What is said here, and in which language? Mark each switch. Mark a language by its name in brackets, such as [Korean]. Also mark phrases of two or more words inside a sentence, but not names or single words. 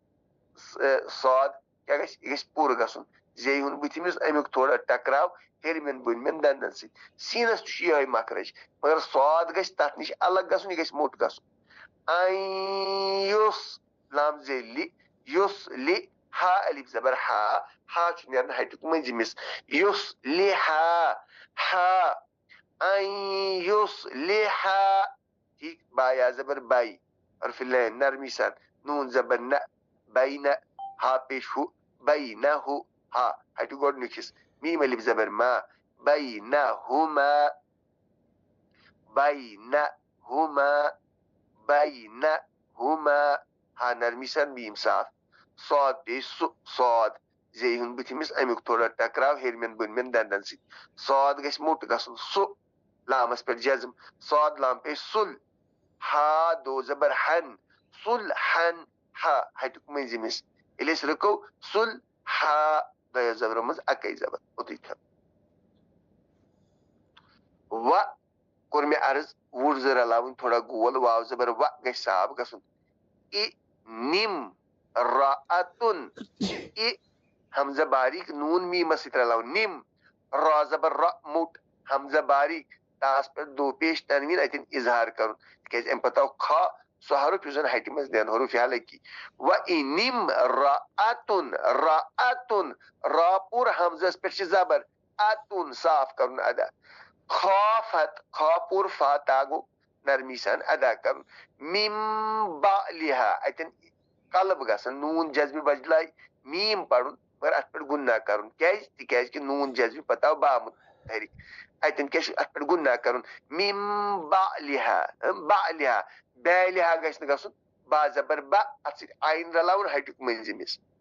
[Kashmiri] کیاہ گژھِ یہِ گژھِ پوٗرٕ گژھُن زیٚیہِ ہُنٛد بٕتھِم یُس امیُک تھوڑا ٹکراو ہیٚرمٮ۪ن بٔنمٮ۪ن دندن سۭتۍ سیٖنس تہِ چھُ یِہوے مخرج مگر صاد گژھِ تتھ نِش الگ گژھُن یہِ گژھِ موٚٹ گژھُن یُس لام زیلی یُس لِ ہا الف زبر ہا چھُ نیران ہٹیُک مٔنٛزِمِس یُس ہا یُس ٹھیک با یا زبر بائی حرف لین نرمی سان نون زبر نہ بائی نہ ہا پیش ہو بائی نہ ہو ہا ہٹیُک گۄڈنیُک حصہٕ میم الف زبر ما بائی نہ ہوما ہا نرمی سان میم صاف صاد پیش سُہ صاد زیٚیہِ ہُنٛد بٕتھِمِس امیُک تھوڑا ٹکراو ہیٚرمٮ۪ن بٔنمٮ۪ن دندن سۭتۍ صاد گژھِ موٚٹ گژھُن سُہ لامس پٮ۪ٹھ جزم صاد لام پیش سُل ہا دو زبر ہن سُل ہن ہا ہٹیُک مٔنٛزِمِس ییٚلہِ أسۍ رُکو سُل ہا دۄیو زبرو منٛز اکے زبر اوٚتُے تھاو و کوٚر مےٚ عرض وُڑ زٕ رلاوٕنۍ تھوڑا گول واو زبر و گژھِ صاف گژھُن نِم راتُن حمزہ باریک نوٗن میٖمس سۭتۍ رلاوُن نِم را زبر را موٚٹ حمزہ باریک تاس پٮ۪ٹھ دو پیش تنویٖن اتٮ۪ن اظہار کرُن تِکیازِ امہِ پتہٕ آو کھا سُہ حرف یُس زن ہٹہِ منٛز نیران حروف حالانکہِ و نِم راتُن را پوٗرٕ حمزس پٮ۪ٹھ چھِ زبر اتُن صاف کرُن ادا کھا پوٗرٕ فا تا گوٚو نرمی سان ادا کرُن مِم با لِہا اتٮ۪ن قلب گژھان نوٗن جزمہِ بجلاے میٖم پرُن مگر ات پہ گناہ کرن تکیاز کہ نون جذبی پتہ آو با متحرک اتن کیا ات پہ گناہ کرن میم بعلها بیلها گژھِ نہٕ گژھُن با زبر با ات سۭتۍ آین رلاوُن ہٹیُک مٔنزِمِس